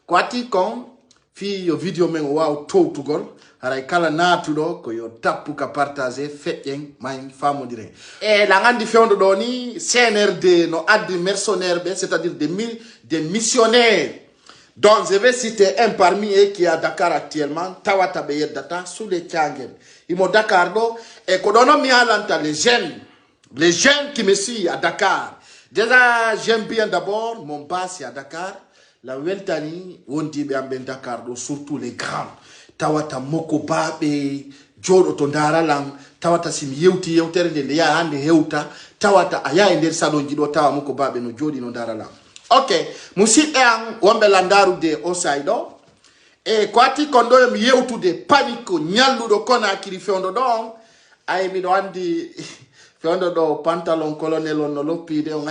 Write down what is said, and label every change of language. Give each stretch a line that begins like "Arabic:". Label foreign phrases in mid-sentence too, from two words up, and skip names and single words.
Fula: kwati kon fi yo video men wow towtugol haray kala natuɗo ko yo tappu ka partager feƴƴen mayin famodire la gandi fewdo ɗo ni CNRD no addi mercenaire ɓe
French: c'est-à-dire des missionnaires. Donc je vais citer un parmi eux qui est à Dakar actuellement
Fula: tawata ɓe yeddata
French: sous les Thiangel
Fula: imo Dakar ɗo e ko ɗono mi alanta
French: les jeunes qui me suivent à Dakar. Déjà j'aime bien d'abord mon bas à Dakar
Fula: la weltani wondiɓe am ɓe Dakar ɗo
French: surtout les grands
Fula: tawata moko baɓe joɗo to daralan tawata simi yewti yewtere nde ya hande hewta tawata a yaha e nder salon ji ɗo tawa moko baɓe no joɗi no daralan. Ok musidɓe an wonɓe landarude o say ɗo e ko atti kon ɗo yomi yewtude panique ñalluɗo Conakry fewdo ɗo on ay miɗo andi fewdo ɗo pantalon colonel on no loppide o